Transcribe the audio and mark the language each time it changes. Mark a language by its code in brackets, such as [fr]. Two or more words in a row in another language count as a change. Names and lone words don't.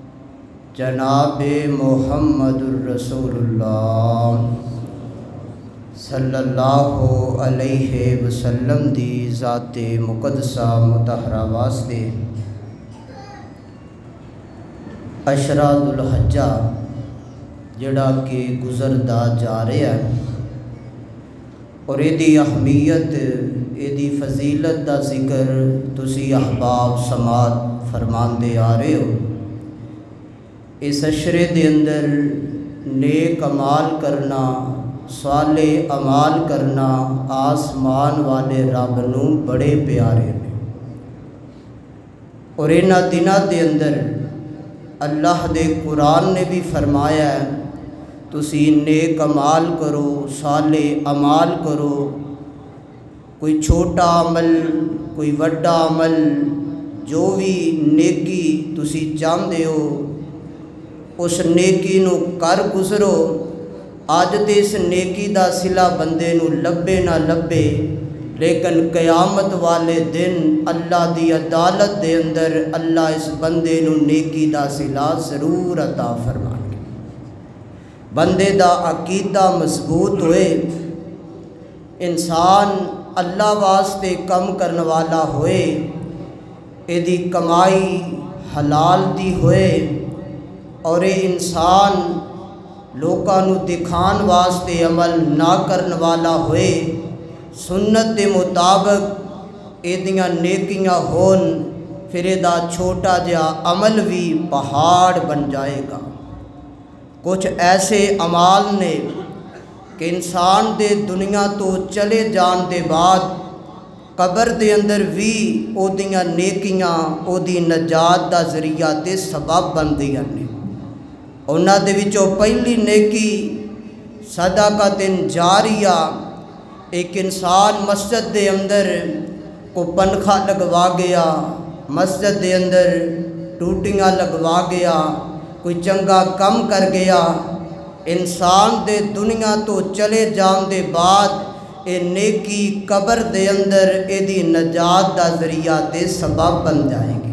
[pa] جناب محمد الرسول اللہ صلی اللہ علیہ وسلم دی ذات مقدسہ مطہرہ واسطے عشرہ ذو الحجہ جڑا کہ گزردا جا رہا ہے اور ایدی اہمیت ایدی فضیلت دا ذکر تسی احباب سماعت فرماندے آ رہے ہو۔ اس عشرے دے اندر نیک اعمال کرنا، صالح اعمال کرنا آسمان والے رب نوں بڑے پیارے نے، اور انہاں دناں دے اندر اللہ دے قرآن نے بھی فرمایا ہے تسی نیک اعمال کرو، صالح اعمال کرو۔ کوئی چھوٹا عمل، کوئی وڈا عمل، جو بھی نیکی تسی چاہندے ہو اس نیکی نو کر گزرو۔ اج تے اس نیکی دا صلہ بندے نو لبے نہ لبے، لیکن قیامت والے دن اللہ دی عدالت دے اندر اللہ اس بندے نو نیکی دا صلہ ضرور عطا فرمائے۔ بندے دا عقیدہ مضبوط ہوئے، انسان اللہ واسطے کم کرنے والا ہوئے، ایدی کمائی حلال دی ہوئے، اور اے انسان لوکاں نو دکھان واسطے عمل نہ کرنے والا ہوئے، سنت دے مطابق ایدیاں نیکیاں ہون، پھر ایدا چھوٹا جہا عمل بھی پہاڑ بن جائے گا۔ کچھ ایسے اعمال نے کہ انسان دے دنیا تو چلے جان دے بعد قبر دے اندر بھی او دیاں نیکیاں او دی نجات دا ذریعہ تے سبب بندیاں نے۔ انہاں دے وچوں پہلی نیکی صدقۃ جاریہ، ایک انسان مسجد دے اندر کو پنکھا لگوا گیا، مسجد دے اندر ٹوٹیاں لگوا گیا، کوئی چنگا کم کر گیا، انسان دے دنیا تو چلے جان دے بعد اے نیکی قبر دے اندر اے دی نجات دا ذریعہ تے سبب بن جائے گی۔